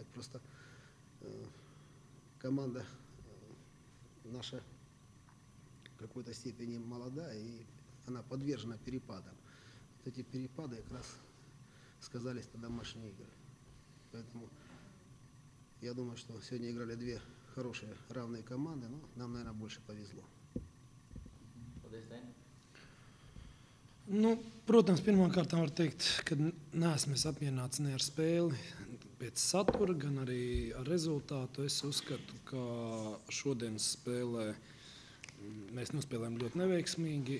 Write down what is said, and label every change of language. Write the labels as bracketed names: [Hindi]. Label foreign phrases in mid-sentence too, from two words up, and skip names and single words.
[Russian] Просто команда наша в какой-то степени молода, и она подвержена перепадам. Вот эти перепады как раз сказались на домашней игре. Поэтому я думаю, что сегодня играли две хорошие равные команды, но нам, наверное, больше повезло. [Latvian] Nu, protams, pirmkārt var teikt, ka neesmu apmierināts ne ar spēli pēc satura, gan arī ar rezultātu. Es uzskatu, ka šodienas spēlē mēs nospēlējām ļoti neveiksmīgi.